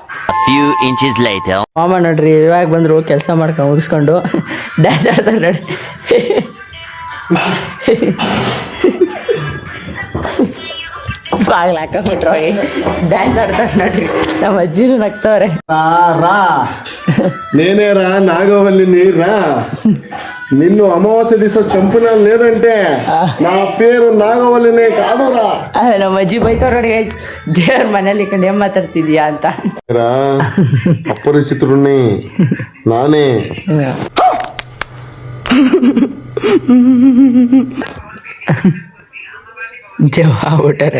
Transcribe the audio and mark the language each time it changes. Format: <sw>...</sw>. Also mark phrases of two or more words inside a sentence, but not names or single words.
<kn>ಮಾಮ ನೋಡ್ರಿ, ಇವಾಗ ಬಂದರು, ಕೆಲಸ ಮಾಡ್ಕೊಂಡು ಮುಗಿಸ್ಕೊಂಡು ಡ್ಯಾನ್ಸ್ ಆಡ್ತಾರೆ ನೋಡಿ. ಬಾಗ್ಲ ಹಾಕೊಂಡ್ಬಿಟ್ರು ಹೋಗಿ ಡ್ಯಾನ್ಸ್ ಆಡ್ತಾರೆ ನೋಡ್ರಿ. ನಮ್ಮ ಅಜ್ಜಿನೂ ನಗ್ತವ್ರೆ.</kn> <te>ರಾ నేనే రా నాగవల్లి నీరా నిన్ను అమావాస్య దిశ చంపిన లేదంటే నా పేరు నాగవల్లినే కాదురా.</te> <kn>ನಮ್ಮ ಅಜ್ಜಿ ಬೈತವ್ರು ನೋಡಿ ಗೈಸ್, ದೇವ್ರ ಮನೇಲಿ ಇಟ್ಕೊಂಡು ಏನ್ ಮಾತಾಡ್ತಿದ್ಯಾ ಅಂತ. ಅಪರಿಚಿತರುಣ್ಣಿ ನಾನೇ. ದೇವ ಆಗ್ಬಿಟ್ಟಾರೆ.</kn>